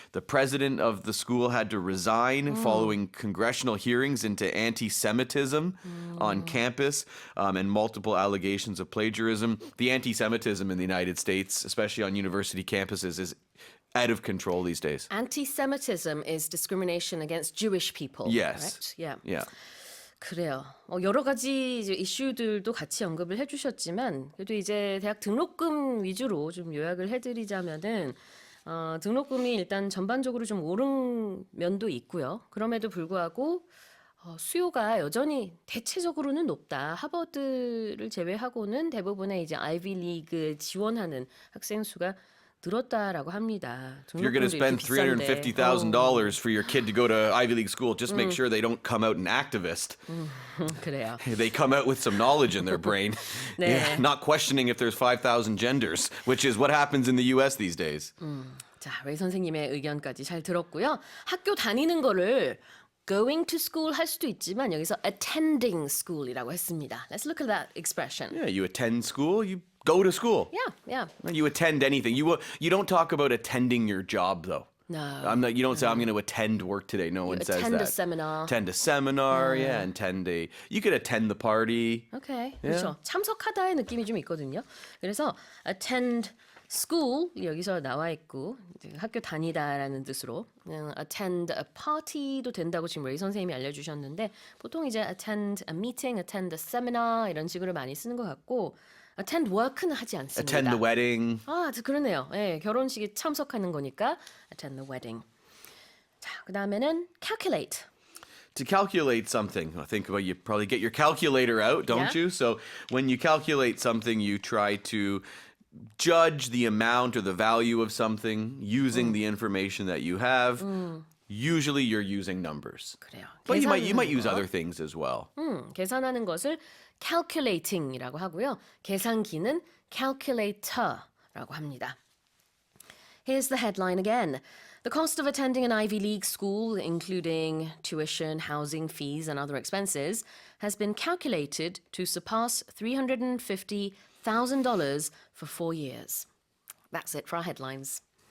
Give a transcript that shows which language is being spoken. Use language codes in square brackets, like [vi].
[en] The president of the school had to resign following congressional hearings into anti-Semitism on campus and multiple allegations of plagiarism. The anti-Semitism in the United States, especially on university campuses, is out of control these days. Anti-Semitism is discrimination against Jewish people. Yes. Correct? Yeah. [ko] 그래요. 여러 가지 이제 이슈들도 같이 언급을 해주셨지만 그래도 이제 대학 등록금 위주로 좀 요약을 해드리자면은 등록금이 일단 전반적으로 좀 오른 면도 있고요. 그럼에도 불구하고 수요가 여전히 대체적으로는 높다. 하버드를 제외하고는 대부분의 이제 아이비 리그 지원하는 학생 수가 늘었다라고 합니다. [en] If you're going to spend $350,000 for your kid to go to Ivy League school, just make sure they don't come out an activist. [ko] 그래요. [en] They come out with some knowledge in their brain, [ko] 네. [en] yeah, not questioning if there's 5,000 genders, which is what happens in the U.S. these days. [ko] 자, 웨이 선생님의 의견까지 잘 들었고요. 학교 다니는 거를 [en] going to school [ko] 할 수도 있지만 여기서 [en] attending school [ko] 이라고 했습니다. [en] Let's look at that expression. Yeah, you attend school, you go to school. Yeah. You attend anything. You don't talk about attending your job though. No. You don't say I'm going to attend work today. No one says attend that. a seminar. Attend a seminar, yeah, you could attend the party. Okay. [ko] 그렇죠. 참석하다의 느낌이 좀 있거든요. 그래서 [en] attend school [ko] 여기서 나와 있고 이제 학교 다니다라는 뜻으로 그냥 [en] attend a party [ko] 도 된다고 지금 레이 선생님이 알려주셨는데 보통 이제 [en] attend a meeting, attend a seminar [ko] 이런 식으로 많이 쓰는 것 같고 [en] attend work [ko] 는 하지 않습니다. [en] Attend the wedding. [ko] 그러네요. 예, 결혼식에 참석하는 거니까 [en] attend the wedding. [ko] 자, 그다음에는 calculate. [en] To calculate something, I think you probably get your calculator out, don't Yeah. you? So when you calculate something, you try to judge the amount or the value of something using the information that you have. Usually you're using numbers. [ko] 그래요. [en] But you might [ko] 계산하는 [en] use [ko] 거. [en] other things as well. [ko] 계산하는 것을 calculating이라고 하고요. 계산기는 calculator라고 합니다. [en] Here's the headline again. The cost of attending an Ivy League school, including tuition, housing, fees, and other expenses, has been calculated to surpass $350,000 for 4 years. That's it for our headlines.